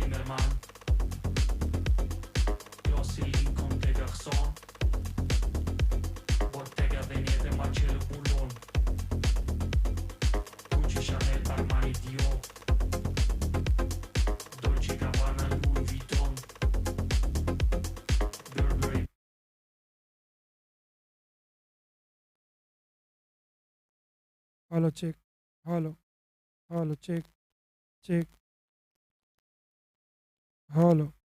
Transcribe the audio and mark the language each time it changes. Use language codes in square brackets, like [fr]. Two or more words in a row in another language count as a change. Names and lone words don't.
[en] man. Eu silin comme des garçons. Bottega Veneta, Marcello Boulon. Gucci, Chanel, Armani, Dior. Dolce Gabbana, Louis Vuitton. Burberry. Hello, check. Hello. Hello, check. Check. Hello.